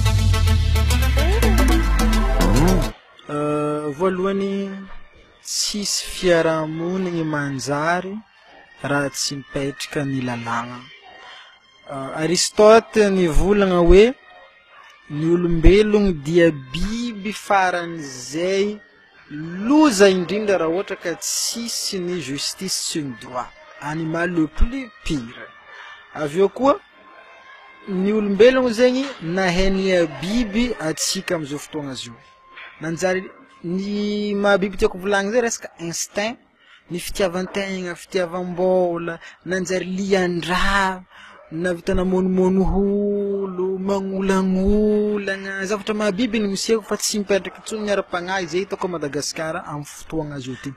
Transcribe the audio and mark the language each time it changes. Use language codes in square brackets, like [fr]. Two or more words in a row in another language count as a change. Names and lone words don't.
[mg] Voalohany tsisy fiarahamonigny manjary raha tsy mipetraka ny lalàgna. Aristote nivolagna hoe ny olombelogno dia biby faran'izay loza indrindra raha ohatra ka tsisy ny justice sy ny droit, [fr] animal le plus pire. [mg] Aveo koa ny olombelogno zegny nahainy biby atsika am'izao fotoagna zio. Nanjary ny mahabiby tiako volagny zay resaka instinct, ny fitiavan-tegna, fitiavam-bola, nanjary lian-draha, navita namonomono holo, magnolagnologna, zavatra mahabiby ny miseko fa tsy mipetraka intsony ny ara-pagnahy zay hitako Madagasikara amin'ny fotoagna zio ty.